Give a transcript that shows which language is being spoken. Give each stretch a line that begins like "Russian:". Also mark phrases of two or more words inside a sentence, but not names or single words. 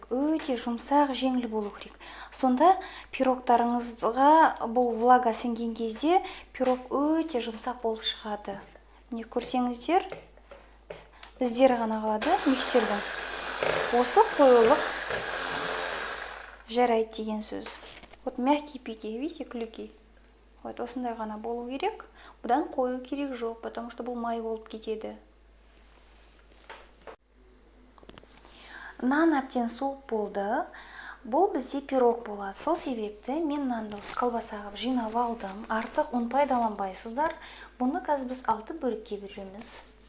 Kazakh: Өте жұмсақ, жеңіл болу керек. Сонда пирогтарыңызға бұл влага сіңген кезде пирог өте жұмсақ болып шығады. Міне көрсеңіздер, іздері ғана қалады миксердің. Осы қоюлық жарайды деген сөз.
Russian: Вот мягкий пике, видите, клюки.
Kazakh: Вот осындай ғана болу керек. Бұдан қою керек жоқ,
Russian: потому что
Kazakh: бұл май болып кетеді. Нан әбден суып болды. Бұл бізде пирог болады. Сол себепті мен нанды осы колбаса қылып жинап алдым. Артық ұн пайдаланбайсыздар. Бұны қазір біз 6 бөлікке бөлеміз.